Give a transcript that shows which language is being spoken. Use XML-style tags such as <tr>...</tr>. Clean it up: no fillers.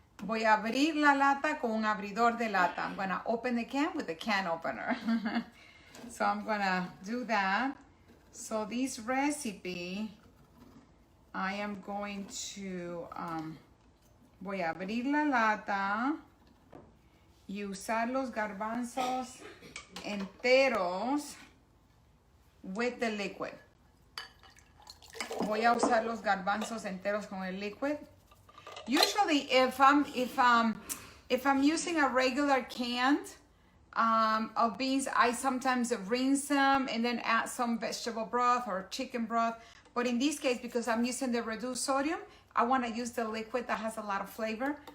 <es>Voy a abrir la lata con un abridor de lata.</es> <en>I'm going to open the can with the can opener. So I'm going to do that. So this recipe, I am going to,</en> <es>voy a abrir la lata y usar los garbanzos enteros</es> <en>with the liquid.</en> <es>Voy a usar los garbanzos enteros con el liquid.</es> <en>Usually, if I'm using a regular can of beans, I sometimes rinse them and then add some vegetable broth or chicken broth. But in this case, because I'm using the reduced sodium, I want to use the liquid that has a lot of flavor.</en>